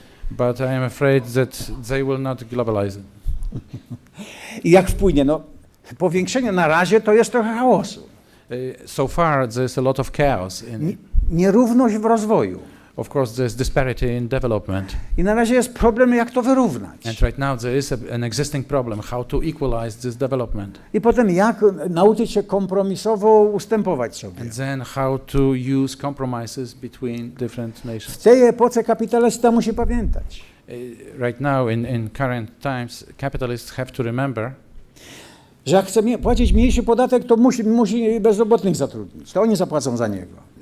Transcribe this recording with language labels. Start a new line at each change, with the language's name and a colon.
English: But I am afraid that they will not globalize it.
Polish: I jak wpłynie? No, powiększenie na razie to jest trochę chaosu.
English: So far, there's a lot of chaos.
Polish: Nierówność w rozwoju.
English: Of course, there's disparity in development.
Polish: I na razie jest problem, jak to wyrównać.
English: And right now there is an existing problem, how to equalize this development.
Polish: I potem jak nauczyć się kompromisowo ustępować sobie.
English: And then how to use compromises between different nations.
Polish: W tej epoce kapitalista musi pamiętać.
English: Right now, in current times, capitalists have to remember
Polish: że jak chce płacić mniejszy podatek, to musi bezrobotnych zatrudnić. To oni zapłacą za niego.